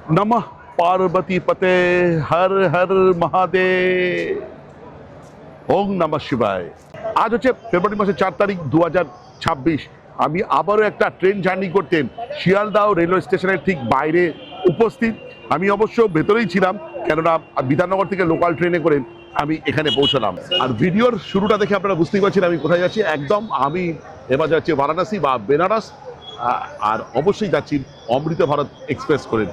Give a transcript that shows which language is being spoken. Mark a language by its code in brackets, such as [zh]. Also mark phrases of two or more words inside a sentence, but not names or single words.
[sa] नमः पार्वती पते हर हर महादेव ओं नमः शिवाय। [bn] আজ হচ্ছে ফেব্রুয়ারি মাসের 4 তারিখ 2026। আমি আবারও একটা [en] train journey [bn] করতেন শিয়ালদাহ রেলওয়ে স্টেশনের ঠিক বাইরে উপস্থিত। আমি অবশ্য ভেতরেই ছিলাম, কেননা বিধাননগর থেকে [en] local train [bn] করে আমি এখানে পৌঁছলাম। আর ভিডিওর শুরুটা দেখে আপনারা বুঝতেই পারছেন আমি কোথায় যাচ্ছি। একদম আমি এবার যাচ্ছি বারাণসী বা বেনারস, আর অবশ্যই যাচ্ছি অমৃত ভারত এক্সপ্রেস করে।